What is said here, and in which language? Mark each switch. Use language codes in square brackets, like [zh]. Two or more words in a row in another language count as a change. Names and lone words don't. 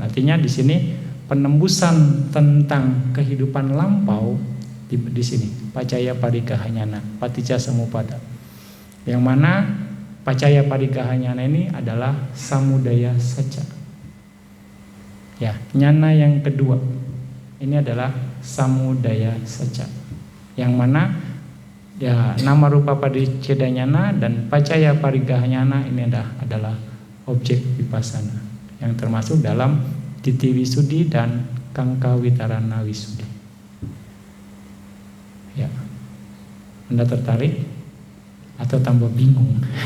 [id] Artinya di sini penembusan tentang kehidupan lampau di sini [pi] pacaya parigaha nyana, paticca samuppada. [id] Yang mana [pi] pacaya parigaha nyana [id] ini adalah [pi] samudaya saca. [id] Ya, nyana yang kedua ini adalah [pi] samudaya saca. [id] Yang mana ya [pi] nama rupa paticca jnana [id] dan [pi] pacaya parigaha nyana [id] ini adalah objek vipassana yang termasuk dalam [pi] Ditthi Wisuddhi [id] dan [pi] Kangkawitarana Wisuddhi. [id] Ya, Anda tertarik atau tambah bingung?